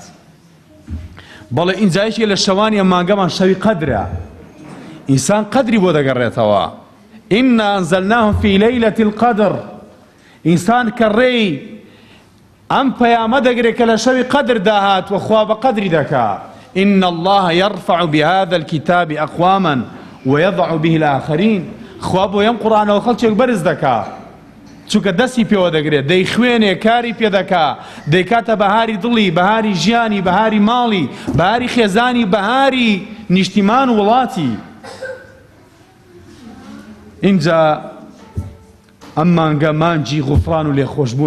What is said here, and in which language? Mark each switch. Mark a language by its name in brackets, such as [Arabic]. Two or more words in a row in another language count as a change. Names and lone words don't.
[Central Kurdish] بەڵێ ئینجایشی لە شەوانی ئەم مانگەمان شەوی قەدرە، ئینسان قەدری بۆ دەگەڕێتەوە. [Arabic] ئینا ئەنزەلناه فی لەیلەتی القەدر. [Central Kurdish] ئینسان کە ڕێی ئەم پەیامە دەگرێت کە لە شەوی قەدر داهات و خوا بە قەدری دەکات. [Arabic] إن الله يرفع بهذا الكتاب أقواما ويضع به الآخرين. [Central Kurdish] خوا بۆ ئەم قورئانەوە خەڵکێک بەرز دەکات، چونکە دەستی پێوە دەگرێت، دەیخوێنێ، کاری پێ دەکات، دەیکاتە بەهاری دڵی، بەهاری ژیانی، بەهاری ماڵی، بەهاری خێزانی، بەهاری نیشتیمان و وڵاتی. اینجا ئەم مانگە مانجی غوفران و لێخۆشبوونە.